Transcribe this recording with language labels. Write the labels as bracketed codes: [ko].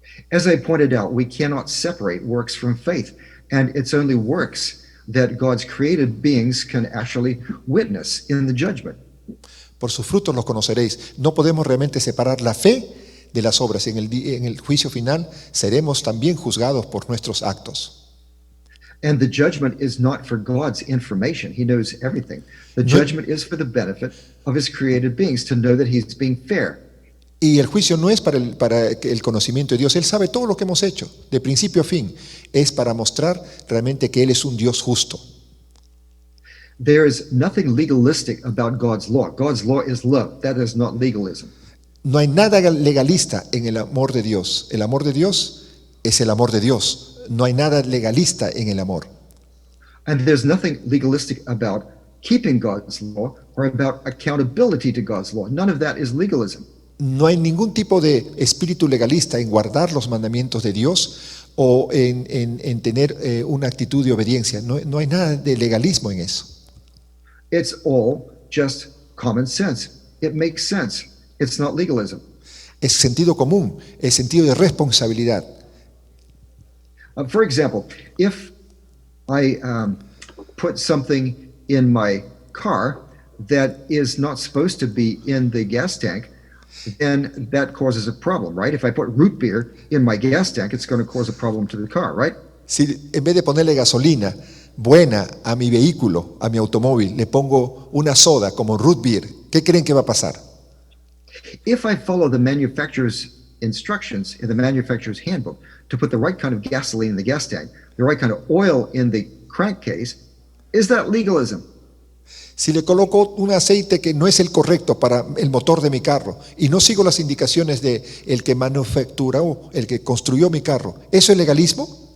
[en] As I pointed out, we cannot separate works from faith, and it's only works that God's created beings can actually witness in the judgment. [es] Por sus frutos los conoceréis. No podemos realmente separar la fe de las obras. En el juicio final seremos también juzgados por nuestros actos. [en] And the judgment is not for God's information. He knows everything. The judgment is for the benefit of his created beings, to know that he's being fair. [es] Y el juicio no es para el conocimiento de Dios. Él sabe todo lo que hemos hecho, de principio a fin. Es para mostrar realmente que Él es un Dios justo. [en] There is nothing legalistic about God's law. God's law is love. That is not legalism. [es] No hay nada legalista en el amor de Dios. El amor de Dios es el amor de Dios. No hay nada legalista en el amor. [en] And there's nothing legalistic about keeping God's law or about accountability to God's law. None of that is legalism. [es] No hay ningún tipo de espíritu legalista en guardar los mandamientos de Dios o en tener una actitud de obediencia. No hay nada de legalismo en eso. [en] It's all just common sense. It makes sense. It's not legalism. [es] Es sentido común, es sentido de responsabilidad. [en] For example, if I put something in my car that is not supposed to be in the gas tank, then that causes a problem, right? If I put root beer in my gas tank, it's going to cause a problem to the car, right? [es] Si en vez de ponerle gasolina buena a mi vehículo, a mi automóvil, le pongo una soda como root beer, ¿qué creen que va a pasar? [en] If I follow the manufacturer's instructions in the manufacturer's handbook to put the right kind of gasoline in the gas tank, the right kind of oil in the crankcase, is that legalism? [es] Si le coloco un aceite que no es el correcto para el motor de mi carro y no sigo las indicaciones de el que manufacturó, el que construyó mi carro, ¿eso es legalismo?